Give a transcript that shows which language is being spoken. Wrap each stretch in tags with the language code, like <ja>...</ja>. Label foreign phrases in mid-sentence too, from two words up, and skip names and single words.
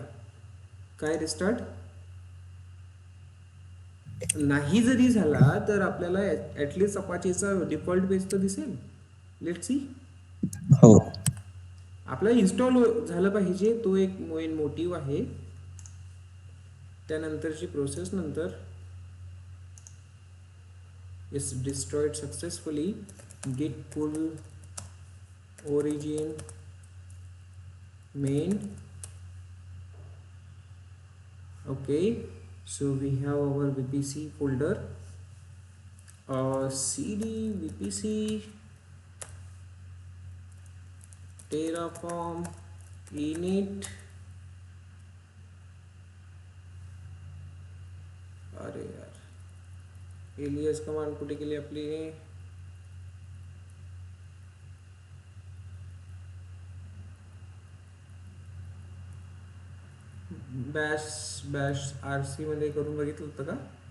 <mr>काय रिस्टार्ट नाही जरी झाला तर आपल्याला ॲटलिस्ट अपाचेचा</mr> <en>default page</en> <mr>तर दिसेल.</mr> <en>let's see.</en> <mr>हो. आपला इन्स्टॉल झालं पाहिजे, तो एक</mr> <en>main motive</en> <mr>आहे. त्यानंतरची प्रोसेस नंतर</mr> <en>is destroyed successfully, git pull origin main. Okay, so we have our VPC folder, cd VPC terraform init.</en> <mr>अरे यार, एलियस कमांड कुठे गेली आपली. बॅश RC मध्ये करून बघितलं होतं का.</mr>